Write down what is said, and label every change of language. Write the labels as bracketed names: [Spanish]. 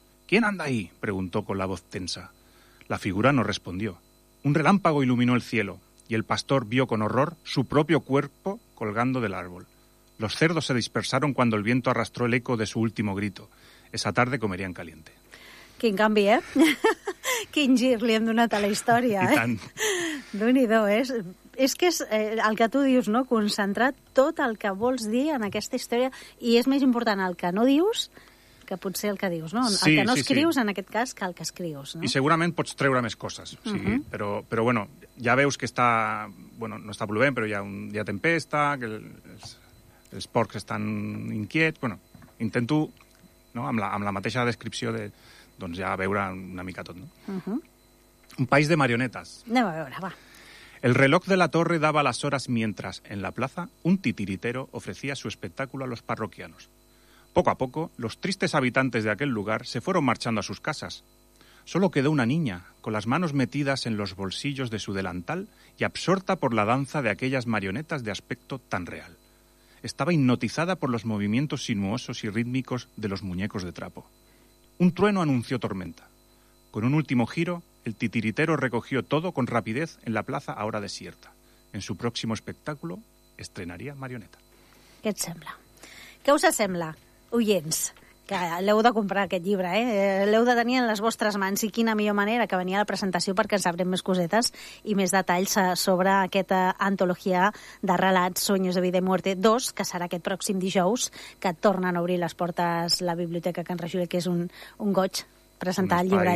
[Spanish] «¿Quién anda ahí?», preguntó con la voz tensa. La figura no respondió. Un relámpago iluminó el cielo y el pastor vio con horror su propio cuerpo colgando del árbol. Los cerdos se dispersaron cuando el viento arrastró el eco de su último grito. Esa tarde comerían caliente. [Catalan] Quin canvi, eh? Quin gir li hem donat a la història, eh? I tant. Déu-n'hi-do, eh? És que és el que tu dius, no? Concentrar tot el que vols dir en aquesta història. I és més important el que no dius que potser el que dius, no? Sí, el que no sí, escrius, sí. En aquest cas, que el que escrius, no? I segurament pots treure més coses, o sigui, uh-huh. però bueno, ja veus que està... Bueno, no està plovent, però hi ha tempesta, que els porcs estan inquiets... Bueno, intento... No? Amb la mateixa descripció de, doncs ja veure una mica tot. No? Uh-huh. Un país de marionetes. Anem a veure, va. [Spanish] El reloj de la torre daba las horas mientras, en la plaza, un titiritero ofrecía su espectáculo a los parroquianos. Poco a poco, los tristes habitantes de aquel lugar se fueron marchando a sus casas. Solo quedó una niña, con las manos metidas en los bolsillos de su delantal y absorta por la danza de aquellas marionetas de aspecto tan real. Estaba hipnotizada por los movimientos sinuosos y rítmicos de los muñecos de trapo. Un trueno anunció tormenta. Con un último giro, el titiritero recogió todo con rapidez en la plaza ahora desierta. En su próximo espectáculo, estrenaría marioneta. [Catalan] Què et sembla? Què us sembla, oients? Que l'heu de comprar aquest llibre, eh? L'heu de tenir en les vostres mans, i quina millor manera que venia la presentació perquè sabrem més cosetes i més detalls sobre aquesta antologia de relats Sueños de vida y muerte 2, que serà aquest pròxim dijous, que tornen a obrir les portes la biblioteca Can Rajoy, que és un goig presentar el llibre allà.